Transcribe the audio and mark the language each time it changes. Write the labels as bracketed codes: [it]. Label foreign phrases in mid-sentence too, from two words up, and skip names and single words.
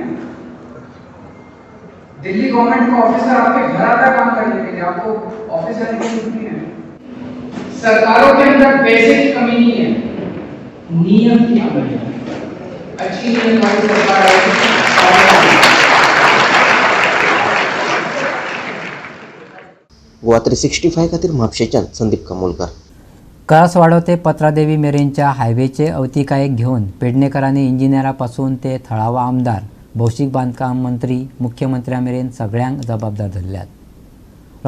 [hi] दिल्ली गवर्नमेंट का ऑफिसर आपके घर आता है काम करने के लिए, आपको ऑफिस जाने की जरूरत नहीं है। सरकारों के अंदर पैसे की कमी नहीं है, नियम की कमी है। अच्छी नियम वाली सरकार है। [kok] गोवा 365 खातीर म्हापशेच्यान संदीप कामोलकर। करसवाडो ते पत्रादेवी मेरेनच्या हायवेचे अवतिकायेक घेऊन पेडणेकरांनी इंजिनियरापासून ते थळावा आमदार, भौशीक बांधकाम मंत्री, मुख्यमंत्र्या मेरेन सगळ्यांक जबाबदार धरल्यात।